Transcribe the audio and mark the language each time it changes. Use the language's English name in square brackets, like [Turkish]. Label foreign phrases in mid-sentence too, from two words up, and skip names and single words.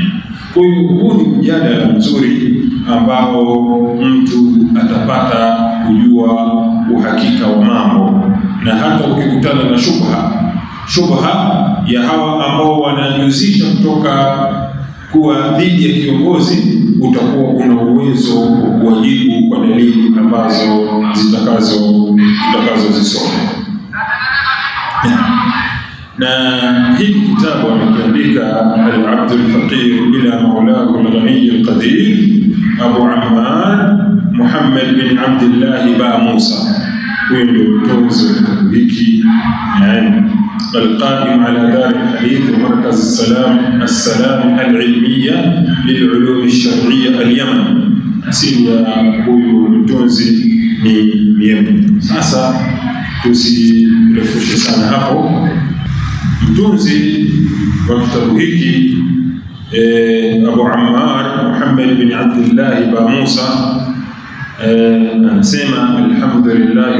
[Swahili] Kwa hiyo huu ni mjadala mzuri ambao mtu atapata kujua uhakika wa mambo, na hata ukikutana na shubha ya hawa ambao wanajihusisha kutoka kuwa dhidi ya kiongozi, utakuwa una uwezo wa kuwajibu kwa dalili ambazo zitakazozisoma. Na hiki kitabu amekiandika [Arabic] العبد الفقير إلى مولاه الغني القادر [Swahili] Abu Ammar Muhammad bin Abdullah Ba Musa. Huyo ndio mtunzi wa kitabu hiki, [Arabic] القائم على دار الحديث ومركز السلام العلمية للعلوم الشرعية اليمن. [Swahili] Asili ya huyu mtunzi ni Yemen. Sasa tusirefushe sana hapo. Mtunzi wa kitabu hiki Abu Ammar Muhammad bin Abdullah Ba Musa anasema alhamdulillahi